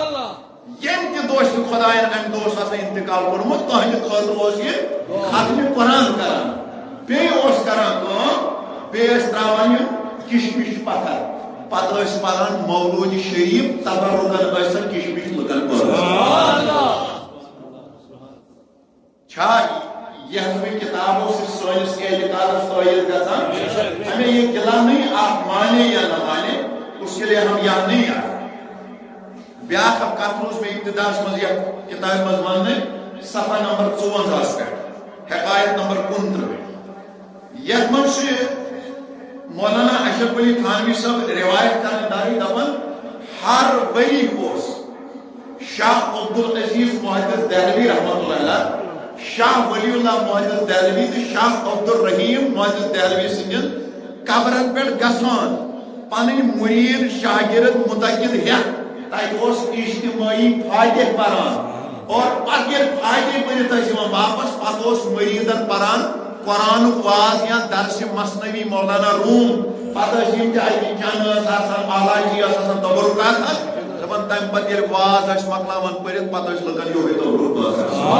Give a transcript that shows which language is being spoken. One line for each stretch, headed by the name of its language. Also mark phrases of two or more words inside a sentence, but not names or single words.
Kashmiri: ییٚمہِ تہِ دۄہ چھُ خۄداین امہِ دۄہ اوس آسان انتقال کوٚرمُت تُہنٛدِ خٲطرٕ اوس یہِ ختمہِ قرآن کران. بیٚیہِ اوس کران کٲم بیٚیہِ ٲسۍ تراوان یِم کِشمِش پتھر پتہٕ ٲسۍ پران مولوٗد شریٖف تبرُکن ٲسۍ کِشمِش لُکن پٔرمٕژ. چھا یہ کتابوں سے سٲنِس اعتقادس فٲیِد گژھان
Urdu: ہمیں یہ گلا نہیں آپ مانے یا نہ مانے اس کے لیے ہم یہاں نہیں آئے.
Kashmiri: بیاکھ اکھ کتھ روز میں ابتداس منٛز یتھ کتابہِ منٛز وننہٕ صفحہ نمبر 54 پٮ۪ٹھ حکایت نمبر 29 یتھ منٛز چھُ مولانا اشرف علی تھانوی صٲب روایت کران داری دپان ہر ؤری اوس شاہ عبدالعزیز محدث دہلوی رحمۃ اللہ علیہ شاہ ولی اللہ محدث دہلوی تو شاہ عبدالرحیم محدث دہلوی سندین قبرن پہ گژھان پنن مرید شاگرد متقد ہیتھ تتہ اوس اجتماعی فاتح پران اور پتہ ییٚلہِ فاتح پٔرِتھ ٲسۍ یِوان واپس پتہٕ اوس مریدن پران قرآنُک واز یا درسِ مثنوی مولانا روم پتہٕ ٲسۍ یِم تہِ اتہِ چنہٕ ٲس آسان آلاجی ٲس آسان تبرکات دپان تمہِ پتہٕ ییٚلہِ واز ٲسۍ مۄکلاوان پٔرِتھ پتہٕ ٲسۍ لُکن یِہوے تبرک